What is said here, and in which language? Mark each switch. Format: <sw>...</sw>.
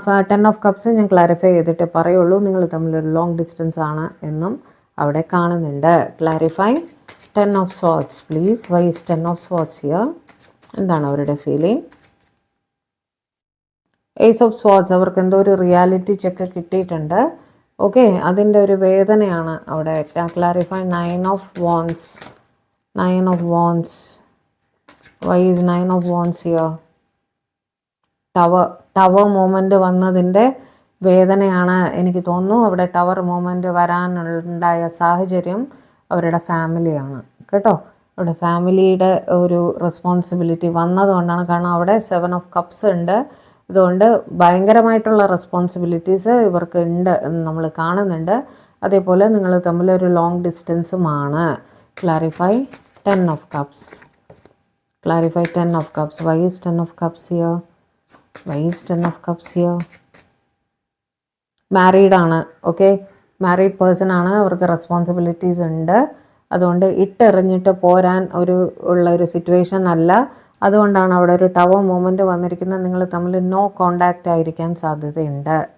<ml>10 of cups ഞാൻ clarify ചെയ്തിട്ടേ പറയുള്ളൂ. നിങ്ങൾ തമ്മിലൊരു ലോങ് ഡിസ്റ്റൻസ് ആണ് എന്നും അവിടെ കാണുന്നുണ്ട്.</ml> <en>Clarify 10 of swords please. Why is 10 of swords here?</en> <ml>എന്താണ് അവരുടെ ഫീലിംഗ്? Ace of swords, അവർക്ക് എന്തോ ഒരു റിയാലിറ്റി ചെക്ക് കിട്ടിയിട്ടുണ്ട്. ഓക്കെ, അതിൻ്റെ ഒരു വേദനയാണ് അവിടെ.</ml> <en>Clarify 9 of wands. 9 of wands. Why is 9 of wands here?</en> <ml>Tower moment വന്നതിൻ്റെ വേദനയാണ് എനിക്ക് തോന്നുന്നു. അവിടെ ടവർ മൂമെൻ്റ് വരാനുണ്ടായ സാഹചര്യം അവരുടെ ഫാമിലിയാണ് കേട്ടോ. അവിടെ ഫാമിലിയുടെ ഒരു റെസ്പോൺസിബിലിറ്റി വന്നതുകൊണ്ടാണ്. കാരണം അവിടെ 7 of cups ഉണ്ട്. അതുകൊണ്ട് ഭയങ്കരമായിട്ടുള്ള റെസ്പോൺസിബിലിറ്റീസ് ഇവർക്ക് ഉണ്ട് എന്ന് നമ്മൾ കാണുന്നുണ്ട്. അതേപോലെ നിങ്ങൾ തമ്മിലൊരു long ഡിസ്റ്റൻസുമാണ്.</ml> <en>Clarify 10 of cups. Clarify 10 of cups. Why is 10 of cups here? Why is 10 of cups here?</en> <ml>മാരീഡാണ്. Okay, married person ആണ്. അവർക്ക് റെസ്പോൺസിബിലിറ്റീസ് ഉണ്ട്. അതുകൊണ്ട് ഇട്ടെറിഞ്ഞിട്ട് പോരാൻ ഉള്ള ഒരു സിറ്റുവേഷൻ അല്ല. അതുകൊണ്ടാണ് അവിടെ ഒരു ടവർ മൂമെൻറ്റ് വന്നിരിക്കുന്നത്. നിങ്ങൾ തമ്മിൽ നോ കോണ്ടാക്റ്റ് ആയിരിക്കാൻ സാധ്യതയുണ്ട്.</ml>